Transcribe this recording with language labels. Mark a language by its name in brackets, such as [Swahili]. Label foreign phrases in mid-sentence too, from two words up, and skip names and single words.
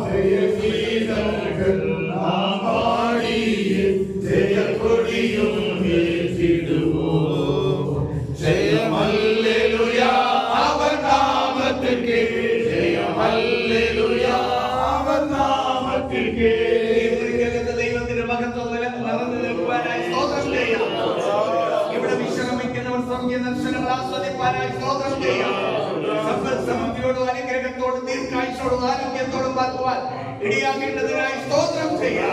[Tamil] ஜெய கீதங்கள் நாம் பாடியே ஜெய கொடியும் ஏற்றிடுவோம். ஜெயம் அல்லேலூயா அவர் நாமத்திற்கே, ஜெயம் அல்லேலூயா அவர் நாமத்திற்கே. [Malayalam] ദൈവത്തിന്റെ മഹത്വം നിറഞ്ഞു നിൽക്കുവാനായി സ്തോത്രം ചെയ്യാം. ഇവിടെ വിശ്രമിക്കുന്നവർ സ്വർഗീയ ദർശനങ്ങൾ ആസ്വദിപ്പാനായി സ്തോത്രം ചെയ്യാം. സമൃദ്ധിയോടും അനുഗ്രഹത്തോടും ദീർഘായുസ്സോടും ആരോഗ്യത്തോടും പാർക്കുവാൻ ഇടിയാക്കേണ്ടതിനായി സ്തോത്രം ചെയ്യാം.